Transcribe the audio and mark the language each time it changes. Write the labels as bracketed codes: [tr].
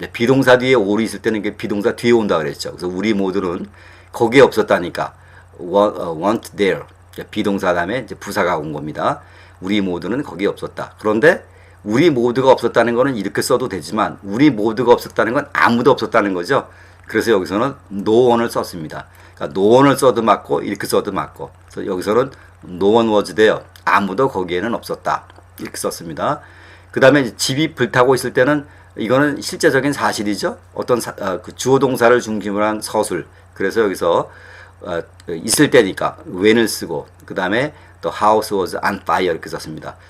[ko] 비동사 뒤에 all이 있을 때는 이게 비동사 뒤에 온다 그랬죠. 그래서 우리 모두는 거기에 없었다니까 [en] weren't there. [ko] 비동사 다음에 이제 부사가 온 겁니다. 우리 모두는 거기에 없었다. 그런데 우리 모두가 없었다는 거는 이렇게 써도 되지만 우리 모두가 없었다는 건 아무도 없었다는 거죠. 그래서 여기서는 no one을 썼습니다. 그러니까 no one을 써도 맞고 이렇게 써도 맞고. 그래서 여기서는 [en] no one was there. [ko] 아무도 거기에는 없었다. 이렇게 썼습니다. 그 다음에 집이 불타고 있을 때는 이거는 실제적인 사실이죠. 어떤 그 주어 동사를 중심으로 한 서술. 그래서 여기서 있을 때니까 when을 쓰고 그 다음에 [en] the house was on fire [ko] 이렇게 썼습니다.